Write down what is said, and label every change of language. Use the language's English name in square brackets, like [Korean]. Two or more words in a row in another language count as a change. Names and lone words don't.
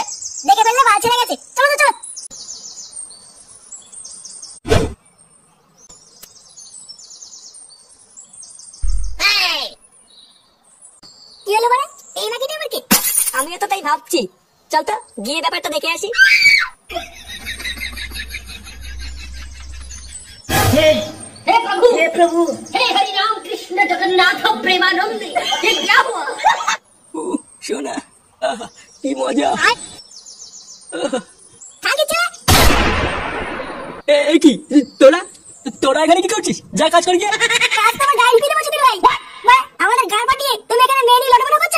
[Bangla] দেখে ফেললে বাল ছেড়ে গেছে, চলো তো চলো। কি হলো মানে এই নাকি আমার কি? আমিও তো তাই ভাবছি, চল তো গিয়ে ব্যাপারটা দেখে আসি। [Hindi] हे प्रभु हे हरि राम कृष्ण जगन्नाथ प्रेमानंद ये क्या हुआ? [Bangla] শোনা কি মজা। এই কি তোরা তোরা এখানে কি করছিস? যা কাজ কর গিয়ে। কাজ তো আমার গাড়ি ফিরে বসে দিল ভাই। আমাদের গাড় পাঠিয়ে তুমি এখানে মেয়ে নিয়ে লড়াই করছো?